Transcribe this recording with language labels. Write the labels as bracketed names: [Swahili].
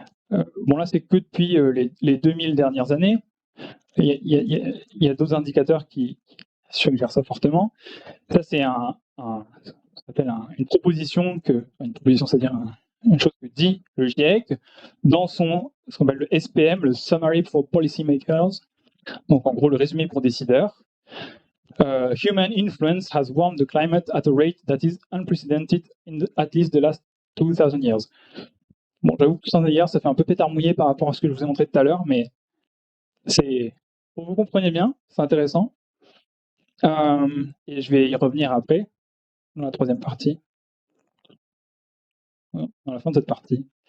[French] Bon, là, c'est que depuis les 2000 dernières années. Il y a d'autres indicateurs qui suggèrent ça fortement. Ça, c'est ça s'appelle une proposition une proposition, c'est-à-dire une chose que dit le GIEC dans ce qu'on appelle le SPM, le Summary for Policymakers. Donc, en gros, le résumé pour décideurs. [English] Human influence has warmed the climate at a rate that is unprecedented in at least the last 2000 years. [French] Bon, j'avoue que 200 years, ça fait un peu pétard mouillé par rapport à ce que je vous ai montré tout à l'heure, mais c'est, pour que vous compreniez bien, c'est intéressant. Et je vais y revenir après, dans la troisième partie, dans la fin de cette partie.